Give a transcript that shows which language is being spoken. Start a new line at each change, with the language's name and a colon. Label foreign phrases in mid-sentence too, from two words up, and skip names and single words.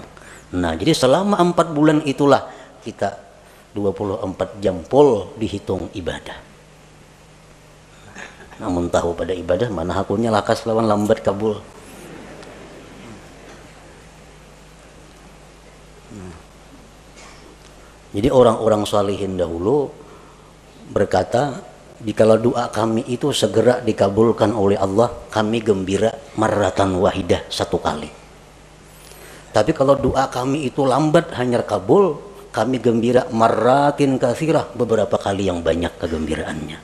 Indonesian: Nah jadi selama 4 bulan itulah kita 24 jam pol dihitung ibadah.
Banjar: Namun tahu pada ibadah mana hakunya lakas lawan lambat kabul.
Indonesian: Jadi orang-orang salihin dahulu berkata, jikalau doa kami itu segera dikabulkan oleh Allah, kami gembira
Arabic: marratan wahidah,
Indonesian: 1 kali. Tapi kalau doa kami itu lambat hanya kabul, kami gembira
Arabic: marratin katsirah,
Indonesian: beberapa kali yang banyak kegembiraannya.